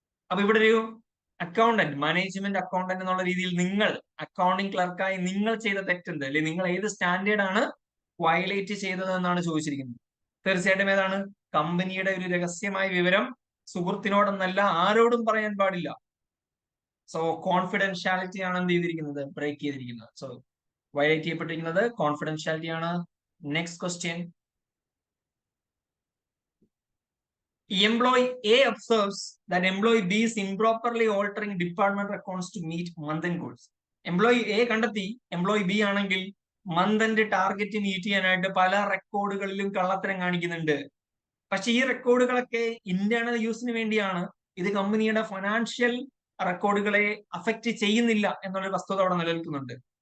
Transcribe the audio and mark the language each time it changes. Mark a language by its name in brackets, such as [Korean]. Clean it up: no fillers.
[Malayalam] അപ്പൊ ഇവിടെ ഒരു അക്കൗണ്ടന്റ്, മാനേജ്മെന്റ് അക്കൗണ്ടന്റ് എന്നുള്ള രീതിയിൽ നിങ്ങൾ അക്കൗണ്ടിംഗ് ക്ലർക്കായി നിങ്ങൾ ചെയ്ത തെറ്റുണ്ട്, അല്ലെങ്കിൽ നിങ്ങൾ ഏത് സ്റ്റാൻഡേർഡ് ആണ് വയലേറ്റ് ചെയ്തത് എന്നാണ് ചോദിച്ചിരിക്കുന്നത്. തീർച്ചയായിട്ടും ഏതാണ്? കമ്പനിയുടെ ഒരു രഹസ്യമായ വിവരം സുഹൃത്തിനോടൊന്നല്ല ആരോടും പറയാൻ പാടില്ല. സോ കോൺഫിഡൻഷ്യാലിറ്റി ആണ് എന്ത് ചെയ്തിരിക്കുന്നത്, ബ്രേക്ക് ചെയ്തിരിക്കുന്നത്. സോ വയലേറ്റ് ചെയ്യപ്പെട്ടിരിക്കുന്നത് കോൺഫിഡൻഷ്യാലിറ്റി ആണ്. [English] Next question. Employee A observes that employee B is improperly altering department records to meet month-end goals. [Malayalam] Employee A കണ്ടെത്തി എംപ്ലോയി ബി ആണെങ്കിൽ മന്ത് ടാർഗറ്റ് മീറ്റ് ചെയ്യാനായിട്ട് പല റെക്കോർഡുകളിലും കള്ളത്തരം കാണിക്കുന്നുണ്ട്. പക്ഷെ ഈ റെക്കോർഡുകളൊക്കെ ഇന്റേണൽ യൂസിന് വേണ്ടിയാണ്. ഇത് കമ്പനിയുടെ ഫിനാൻഷ്യൽ റെക്കോർഡുകളെ അഫക്റ്റ് ചെയ്യുന്നില്ല എന്നുള്ള വസ്തുത അവിടെ നിലനിൽക്കുന്നുണ്ട്.